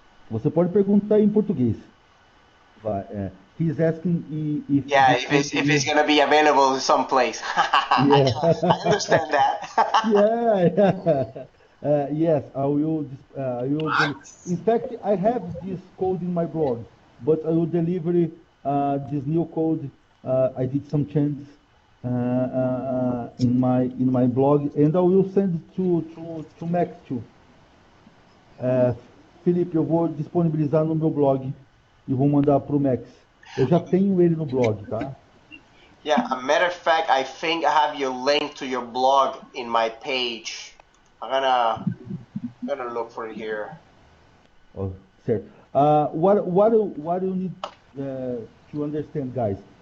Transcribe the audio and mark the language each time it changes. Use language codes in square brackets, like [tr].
[pt] Você pode perguntar em português. [en] He's asking if yeah, if it's gonna be available in some place. Yeah. I understand that. Yeah. Yes, I will. In fact, I have this code in my blog, but I will deliver this new code. I did some changes in my blog, and I will send it to Max too. [pt] Felipe, eu vou disponibilizar no meu blog e vou mandar para o Max. Eu já tenho ele no blog, tá? [en] Yeah, a matter of fact, I think I have your link to your blog in my page. I'm gonna look for it here. [pt] Oh, certo. [en] What you need to understand, guys?